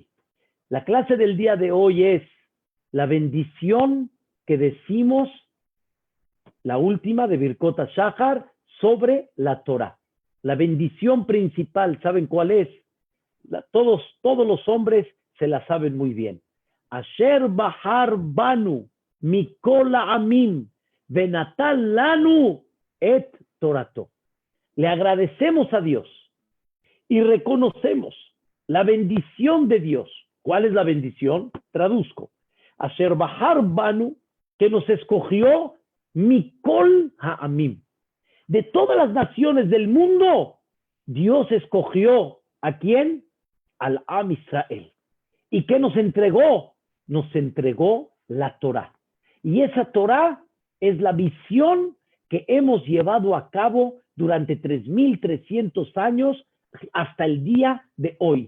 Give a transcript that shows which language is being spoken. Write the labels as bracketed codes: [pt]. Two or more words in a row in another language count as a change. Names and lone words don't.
[es] La clase del día de hoy es la bendición que decimos, la última de [he] ברכות השחר, [es] sobre la Torah. La bendición principal, ¿saben cuál es? Todos los hombres se la saben muy bien. [he] אשר בחר בנו מכל העמים ונתן לנו את תורתו. [es] Le agradecemos a Dios y reconocemos la bendición de Dios. ¿Cuál es la bendición? Traduzco. [he] אשר בחר בנו, [es] que nos escogió [he] מכל העמים. [es] De todas las naciones del mundo, Dios escogió ¿a quién? Al [he] עם ישראל. [es] ¿Y qué nos entregó? Nos entregó la Torah. Y esa Torah es la visión que hemos llevado a cabo durante 3300 años hasta el día de hoy.